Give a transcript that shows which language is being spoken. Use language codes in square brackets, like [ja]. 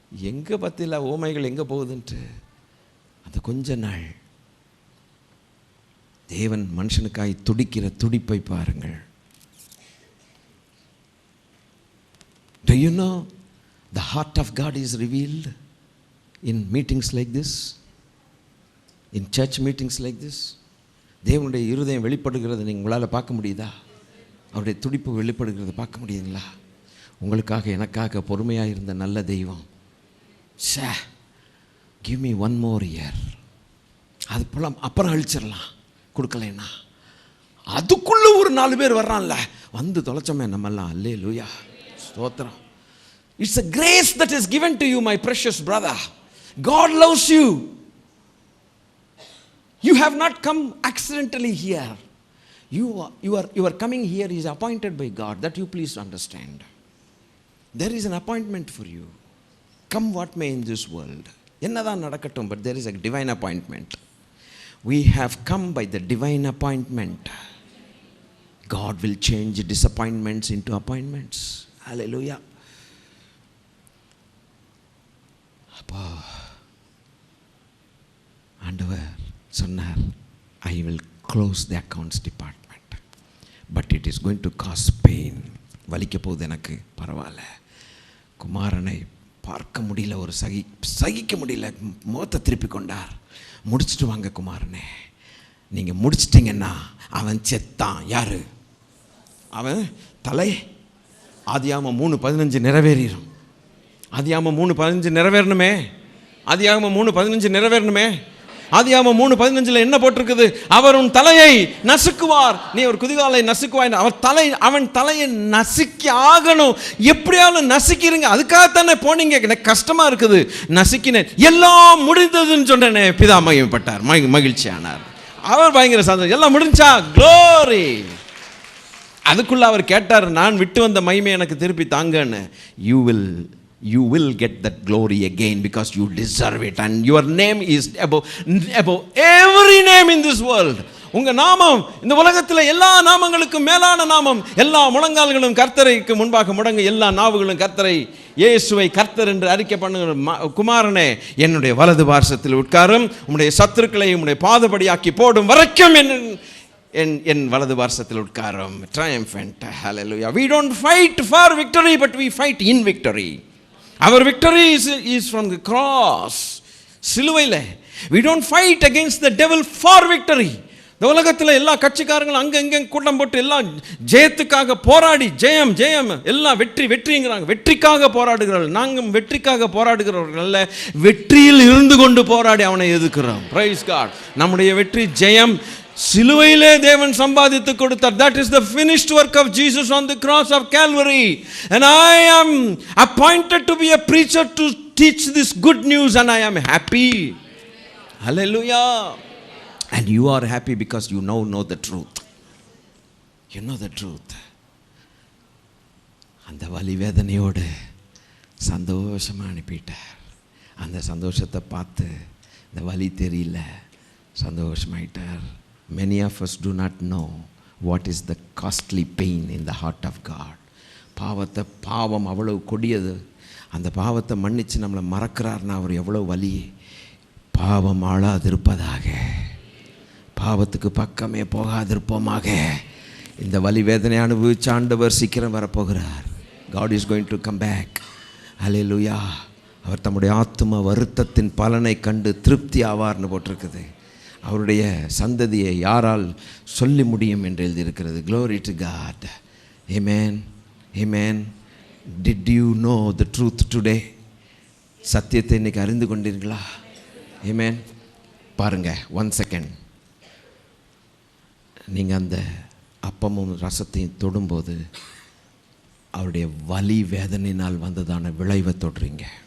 [ta] எங்கே பற்றில ஓமைகள் எங்கே போகுதுன்ட்டு. அது கொஞ்ச நாள் தேவன் மனுஷனுக்காய் துடிக்கிற துடிப்பை பாருங்கள். [en] Do you know the heart of God is revealed in meetings like this, in church meetings like this? [ta] தேவனுடைய இருதயம் வெளிப்படுகிறது நீங்கள் உங்களால் பார்க்க முடியுதா? அவருடைய துடிப்பு வெளிப்படுகிறது பார்க்க முடியுங்களா? உங்களுக்காக எனக்காக பொறுமையாக இருந்த நல்ல தெய்வம், [en] give me 1 more year, [ta] அது போல அப்புறம் அழிச்சிடலாம் கொடுக்கலைன்னா. அதுக்குள்ளே ஒரு 4 பேர் வர்றான்ல, வந்து தொலைச்சோமே நம்மெல்லாம். அல்லேலூயா, ஸ்தோத்திரம். [en] It's a grace that is given to you, my precious brother. God loves you. You have not come accidentally here. You are coming here is appointed by God. That you please understand. There is an appointment for you. Come what may in this world. [ta] என்னதான் நடக்கட்டும், [en] but there is a divine appointment. We have come by the divine appointment. God will change disappointments into appointments. Hallelujah. [ta] அப்பா ஆண்டவர் சொன்னார், [en] I will close the accounts department, but it is going to cause pain. [ta] வலிக்க போகுது எனக்கு, பரவாயில்ல. குமாரனை பார்க்க முடியல, ஒரு சகிக்க முடியல, முகத்தை திருப்பி கொண்டார். முடிச்சுட்டு வாங்க குமாரனே, நீங்கள் முடிச்சிட்டிங்கன்னா அவன் செத்தான். யாரு அவன்? தலை. ஆதியாகமம் 3:15 நிறைவேறிடும். ஆதியாகமம் 3:15 நிறைவேறணுமே. ஆதியாகமம் 3:15 நிறைவேறணுமே. ஆதியாகமம் 3:15 என்ன போட்டிருக்குது? அவர் உன் தலையை நசுக்குவார், நீ ஒரு குதிகாலை நசுக்குவாய். அவன் தலையை நசுக்கி ஆகணும், எப்படியாலும் நசுக்கிருங்க. அதுக்காகத்தானே போனீங்க. எனக்கு கஷ்டமா இருக்குது, நசுக்கினேன், எல்லாம் முடிந்ததுன்னு சொன்னேனே. பிதா மகிமைப்பட்டார், மகிழ்ச்சியானார். அவர் பயங்கர சந்தோஷம். எல்லாம் முடிஞ்சா, க்ளோரி. அதுக்குள்ள அவர் கேட்டார், நான் விட்டு வந்த மகிமை எனக்கு திருப்பி தாங்கன்னு. [en] You will you will get that glory again because you deserve it, and your name is above every name in this world. [ta] உங்க நாமம் இந்த உலகத்தில் எல்லா நாமங்களுக்கும் மேலான நாமம். எல்லா முழங்கால்களும் கர்த்தருக்கு முன்பாக முடங்க, எல்லா நாவுகளும் கர்த்தரை இயேசுவை கர்த்தர் என்று அறிக்கை பண்ணுகிற குமாரனே, என்னுடைய வலது பார்சத்தில் உட்காரும், உம்முடைய சத்துருக்களை உம்முடைய பாதபடியாக்கி போடும் வரைக்கும் என் வலது பார்சத்தில் உட்காரும். [en] Triumphant. Hallelujah. We don't fight for victory, but we fight in victory. Our victory is from the cross. [ta] சிலுவையில். [en] We don't fight against the devil for victory. [ta] இந்த உலகத்தில் எல்லா கட்சிக்காரங்களும் அங்கே கூட்டம் போட்டு எல்லாம் ஜெயத்துக்காக போராடி ஜெயம் எல்லாம் வெற்றிங்கிறாங்க. வெற்றிக்காக போராடுகிறார்கள். நாங்கள் வெற்றிக்காக போராடுகிறவர்கள் அல்ல, வெற்றியில் இருந்து கொண்டு போராடி அவனை எதிர்க்கிறோம். [en] Praise God. [ta] நம்முடைய வெற்றி ஜெயம் சிலுவையிலே தேவன் சம்பாதித்து கொடுத்தார். [en] That is the finished work of Jesus on the cross of Calvary. And I am appointed to be a preacher to teach this good news, and I am happy. Hallelujah. And you are happy because you know the truth. You know the truth. [ta] அந்த வலி வேதனையோடு சந்தோஷமாக அனுப்பிட்டார். அந்த சந்தோஷத்தை பார்த்து இந்த வலி தெரியல, சந்தோஷமாயிட்டார். [en] Many of us do not know what is the costly pain in the heart of God. [ta] பாவம் அவ்வளவு கொடியது. அந்த பாவத்தை மன்னித்து நம்மளை மறக்கிறார்னா அவர் எவ்வளோ வலி. பாவம் ஆளாதிருப்பதாக, பாவத்துக்கு பக்கமே போகாதிருப்போமாக. இந்த வலி வேதனை அனுபவிச்சு ஆண்டவர் சீக்கிரம் வரப்போகிறார். [en] God is going to come back. Hallelujah. [ta] அவர் தம்முடைய ஆத்தும வருத்தத்தின் பலனை கண்டு திருப்தி ஆவார்னு போட்டிருக்குது. அவருடைய சந்ததியை யாரால் சொல்லி முடியும் என்று எழுதியிருக்கிறது. [en] Glory to God. Amen. Amen. Did you know the truth today? [ta] சத்தியத்தை இன்னைக்கு அறிந்து கொண்டீர்களா? [en] Amen. [ta] பாருங்க, 1 செகண்ட். நீங்கள் அந்த அப்பமும் ரசத்தையும் தொடும்போது அவருடைய வலி வேதனையினால் வந்ததான விளைவை தொடுறீங்க.